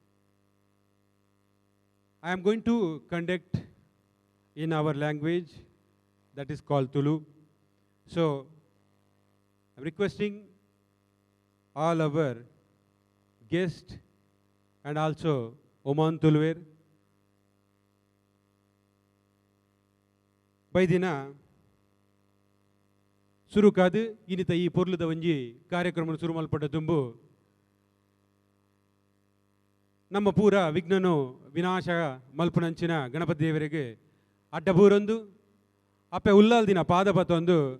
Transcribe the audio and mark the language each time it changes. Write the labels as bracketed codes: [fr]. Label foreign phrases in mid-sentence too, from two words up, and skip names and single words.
[en] I am going to conduct in our language that is called Tulu. So, I'm requesting all our guests and also Oman Tuluver. [tcy] By dina ಸುರುಕಾದು ಇನ್ನಿತ ಈ ಪೊರ್ಲದ ಒಂಜಿ ಕಾರ್ಯಕ್ರಮ ಶುರು ಮಲ್ಪಟ್ಟ ತುಂಬು ನಮ್ಮ ಪೂರ ವಿಘ್ನನು ವಿನಾಶ ಮಲ್ಪನಂಚಿನ ಗಣಪತಿ ದೇವರಿಗೆ ಅಡ್ಡಬೂರೊಂದು ಅಪ್ಪೆ ಉಲ್ಲಾಲ್ದಿನ ಪಾದಪತ್ತೊಂದು